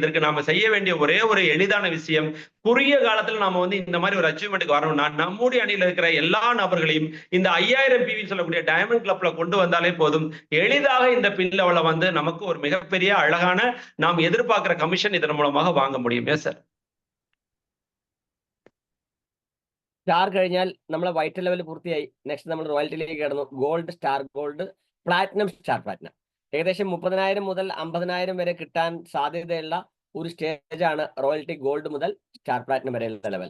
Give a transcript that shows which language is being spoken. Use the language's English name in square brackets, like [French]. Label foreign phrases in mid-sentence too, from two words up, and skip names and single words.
[Tamil] இதற்கு நாம செய்ய வேண்டிய ஒரே ஒரு எளிதான விஷயம், குறுகிய காலத்துல நாம வந்து இந்த மாதிரி ஒரு அச்சீவ்மெண்ட்டுக்கு வரணும்னா நம்முடைய அணியில இருக்கிற எல்லா நபர்களையும் இந்த 5,000 பிவி சொல்லக்கூடிய [English] diamond club [Tamil] கொண்டு வந்தாலே போதும். எளிதாக இந்த [English] pin level [Tamil] வந்து நமக்கு ஒரு மிகப்பெரிய அழகான நாம் எதிர்பார்க்கிற கமிஷன் இதன் மூலமாக வாங்க முடியும். [English] yes sir. [Malayalam] സ്റ്റാർ കഴിഞ്ഞാൽ നമ്മളെ [English] white level [Malayalam] പൂർത്തിയായി. നെക്സ്റ്റ് നമ്മൾ റോയൽറ്റിയിലേക്ക് കടന്നു. [English] gold, star gold, platinum, star platinum. [Malayalam] ഏകദേശം 30,000 മുതൽ 50,000 വരെ കിട്ടാൻ സാധ്യതയുള്ള ഒരു സ്റ്റേജാണ് [English] royalty gold [Malayalam] മുതൽ [English] star platinum [Malayalam] വരെയുള്ള ലെവൽ.